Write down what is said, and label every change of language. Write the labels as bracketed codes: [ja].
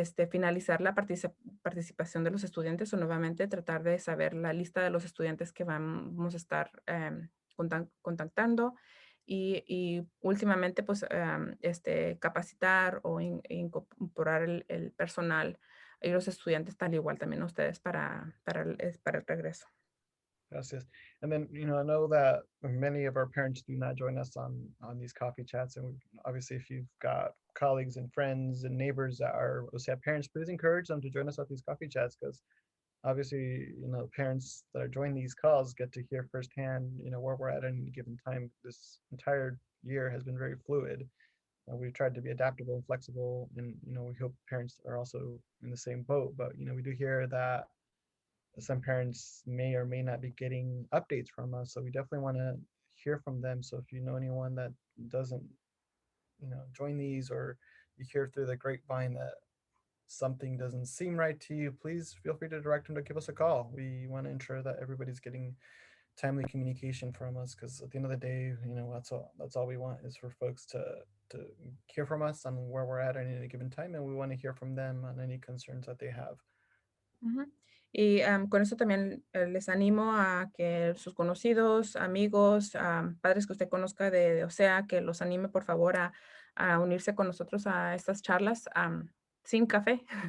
[es] Finalizar la participación de los estudiantes o nuevamente tratar de saber la lista de los estudiantes que vamos a estar contactando. Y últimamente, pues, capacitar o incorporar el personal y los estudiantes, tal igual también ustedes para el regreso. Gracias. [en] And then, you know, I know that many of our parents do not join us on these coffee chats. And obviously, if you've got colleagues and friends and neighbors that are OCEAA parents, please encourage them to join us at these coffee chats, because obviously, you know, parents that are joining these calls get to hear firsthand, you know, where we're at any given time. This entire year has been very fluid. We've tried to be adaptable and flexible, and, you know, we hope parents are also in the same boat. But, you know, we do hear that some parents may or may not be getting updates from us, so we definitely want to hear from them. So if you know anyone that doesn't, you know, join these, or you hear through the grapevine that something doesn't seem right to you, please feel free to direct them to give us a call. We want to ensure that everybody's getting timely communication from us, because at the end of the day, you know, that's all we want is for folks to hear from us on where we're at any given time, and we want to hear from them on any concerns that they have. [es] Y con eso también les animo a que sus conocidos, amigos, padres que usted conozca de OCEAA, que los anime por favor a unirse con nosotros a estas charlas sin café.